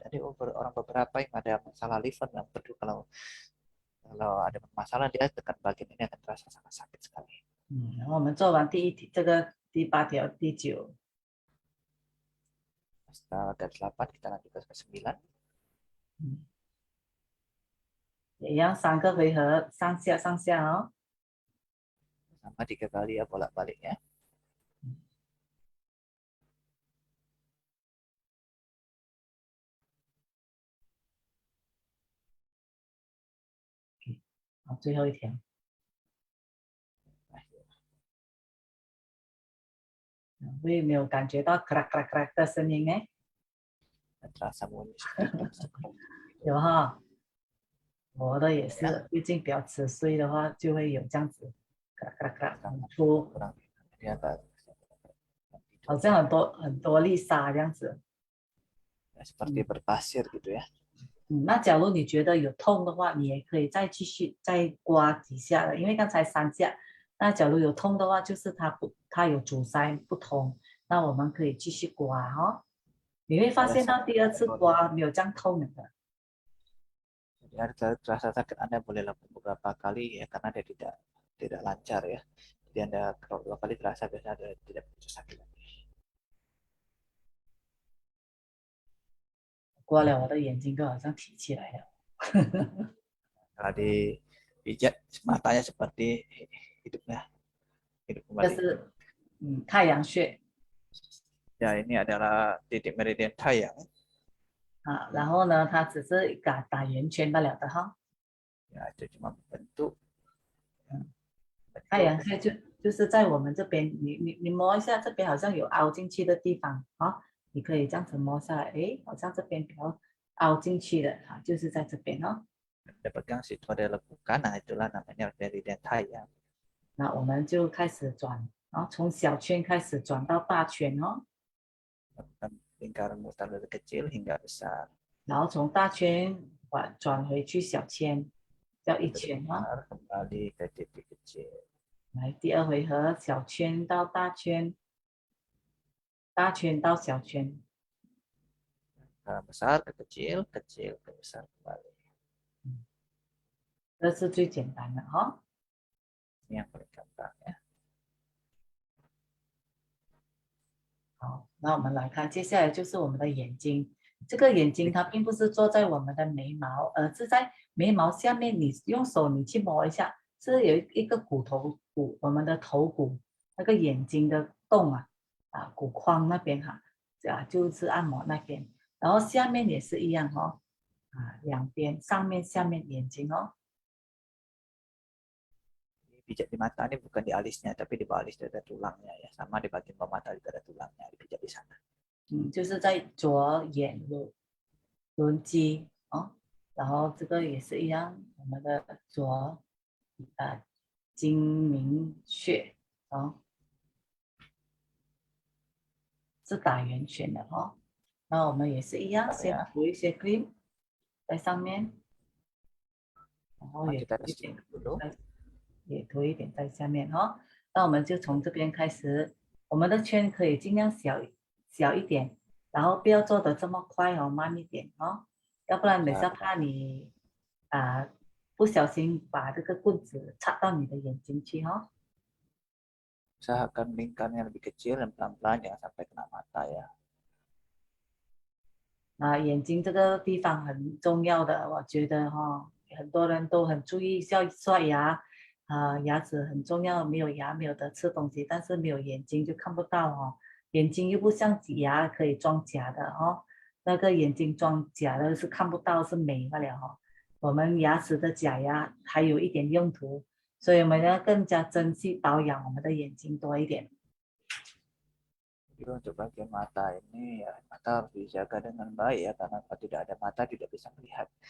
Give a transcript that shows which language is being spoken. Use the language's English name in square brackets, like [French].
[Indonesian] Ada orang beberapa yang ada masalah liver dan perlu kalau ada masalah dia tekan bagian ini akan terasa sangat sakit sekali. [Chinese] 然后我们做完第一题，这个第8条、第9， [Indonesian] Setelah dari 8 kita lanjut ke 9. [Chinese] 也一样3个回合，上下上下哦。 [Indonesian] Sama 3 kali ya bolak-balik ya. [Chinese] OK， 好，最后一条。会没有感觉到 crack crack crack 的声音呢？ [Indonesian] Terasa bunyi seperti [Chinese] 有哈，我的也是，最近比较迟睡的话，就会有这样子 crack crack crack 很粗， [Indonesian] kurang dia agak [Chinese] 好像很多粒沙这样子。 [Indonesian] seperti berpasir gitu ya. [Chinese] 那假如你觉得有痛的话，你也可以再继续再刮几下的，因为刚才3下。那假如有痛的话，就是它有阻塞不通，那我们可以继续刮哦。你会发现到第2次刮没有这样痛的。 [Indonesian] Jadi ada terasa sakit Anda boleh lakukan beberapa kali ya karena dia tidak lancar ya. Jadi Anda kalau 2 kali terasa biasanya ada tidak begitu sakit lagi. [Chinese] 刮了我的眼睛都好像提起来了。 [Indonesian] Kalau dipijat matanya seperti hidup [Chinese] 这 [Indonesian] kembali. [Chinese] 是太阳穴 [Indonesian] Ya ini adalah titik meridian tayang. [Chinese] 啊，然后呢，它只是打圆圈罢了的哈。 [Indonesian] Ya itu cuma bentuk. [Chinese] 太阳穴就是在我们这边，你摸一下，这边好像有凹进去的地方啊，你可以这样子摸下来，哎，好像这边比较凹进去的啊，就是在这边哦。 [Indonesian] Anda pegang situ ada lekukan, nah itulah namanya meridian tayang. [Chinese] 那我们就开始转，然后从小圈开始转到大圈哦， [Indonesian] Lingkaran mutar dari kecil hingga besar. [Chinese] 然后从大圈转回去小圈，叫一圈哦。 [Indonesian] Kembali ke titik kecil. [Chinese] 来，第2回合，小圈到大圈，大圈到小圈。 [Indonesian] Besar ke kecil, kecil ke besar kembali. [Chinese] 这是最简单的哈。 [Indonesian] Ini yang paling gampang ya. [Chinese] 好，那我们来看，接下来就是我们的眼睛。这个眼睛它并不是坐在我们的眉毛，而是在眉毛下面，你用手你去摸一下，是有一个骨，我们的头骨那个眼睛的洞骨框那边哈，就是按摩那边，然后下面也是一样哦，两边上面下面眼睛哦。 [Indonesian] Pijat di mata ini bukan di alisnya, tapi di bawah alis ada tulangnya ya. Sama di bagian bawah mata juga ada tulangnya, dipijat di sana. [Chinese] 就是在左眼轮肌哦，然后这个也是一样，我们的左睛明穴哦，是打圆圈的哦。那我们也是一样，先涂一些 cream 在上面，然后也涂一点，也涂一点在下面哦。那我们就从这边开始，我们的圈可以尽量小一点，然后不要做的这么快哦，慢一点哦，要不然等下怕你不小心把这个棍子插到你的眼睛去哦。 [Indonesian] Usahakan lingkarnya lebih kecil dan pelan-pelan jangan sampai kena mata ya. [Chinese] 眼睛这个地方很重要的，我觉得很多人都很注意要刷牙牙齿很重要，没有牙没有得吃东西，但是没有眼睛就看不到哦。眼睛又不像牙可以装假的哦，那个眼睛装假的是看不到，是美不了哦。我们牙齿的假牙还有一点用途，所以我们要更加珍惜保养我们的眼睛多一点。 [Indonesian] Jadi untuk bagian mata ini ya mata harus dijaga dengan baik ya karena kalau tidak ada mata tidak bisa melihat.